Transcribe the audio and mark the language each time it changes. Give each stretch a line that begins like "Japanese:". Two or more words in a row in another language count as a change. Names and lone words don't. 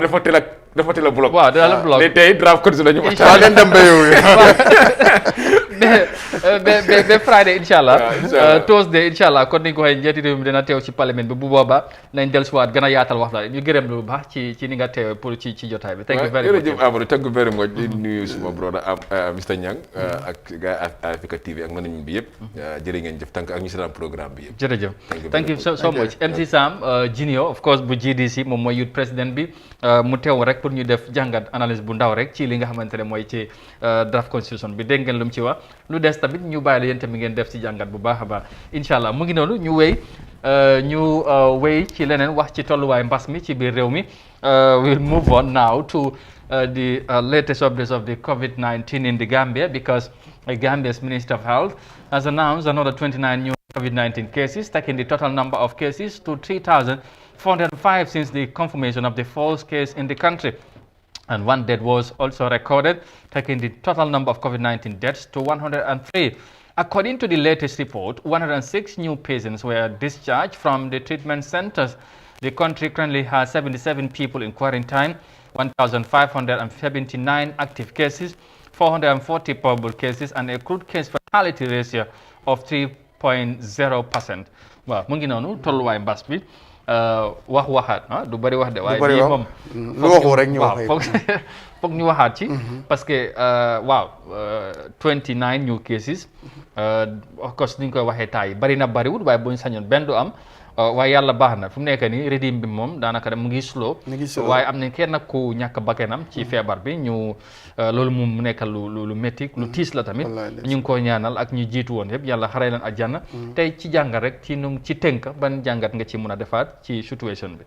Wolof: dafa teel a bloc waaw da la bloc tey draft code la ñu waxtaan ngeen dem ba yow ba Friday
Arabic: incha allah
Wolof: Thursday
Arabic: incha allah
Wolof: kon ni nga ko waxee njiiti réew mi dina teew ci parlement bi bu boobaa nañ dellusiwaat gën a yaatal waxtaan ñu gërëm lu baax ci ni nga teewee pour ci jotaay bi
English: thank you very much
Wolof: jërëjëf Amadou
English: thank you very much
Wolof: di nuyu suma brother Mr Niang ak gars Africa TV ak management bi yëpp jërë ngeen jëf tànk ak ñu seetaan programme bi yëpp jërëjëf
English: thank you so much
Wolof: MC Sam Junior
English: of course
Wolof: bu GDC moom mooy youth président bi mu teew rek pour ñu def jàngat analyse bu ndaw rek ci li nga xamante ne mooy ci
English: draft constitution
Wolof: bi dégg ngeen lu mu ci wax lu des tamit ñu bàyyi la yéen tamit ngeen def ci jàngat bu baax a baax
Arabic: incha allah
Wolof: mu ngi noonu ñu wéy ci leneen wax ci tolluwaay mbas mi ci biir réew mi
English: we'll move on now to the latest updates of the COVID-19 in the Gambia because Gambia's Minister of Health has announced another 29 new COVID-19 cases, taking the total number of cases to 3,405 since the confirmation of the false case in the country. And one death was also recorded, taking the total number of COVID-19 deaths to 103. According to the latest report, 106 new patients were discharged from the treatment centers. The country currently has 77 people in quarantine, 1,579 active cases, 440 probable cases, and a crude case fatality ratio of 3.0%.
Wolof: Waaw mu ngi noonu tolluwaay mbas bi waxaat du bëri wax de waaye bii moom lu waxu rek ñu wax foog ñu waxaat ci
French: parce que
English: 29 new cases of course
Wolof: ni ñu koy waxee taay bari na bariwul waaye bu ñu sañoon benn du am waaye yàlla baax na fu mu nekk nii régime bi moom daanaka mu ngi slow waaye am nañ kenn ku ñàkk bakkanam ci feebar bi ñu loolu moom mu nekk lu métti lu tiis la tamit ñu ngi ko ñaanal ak ñu jiitu woon yëpp yàlla xaree leen àjjana tey ci jàngat rek ci tënk ban jàngat nga ci mun a defaat ci situation bi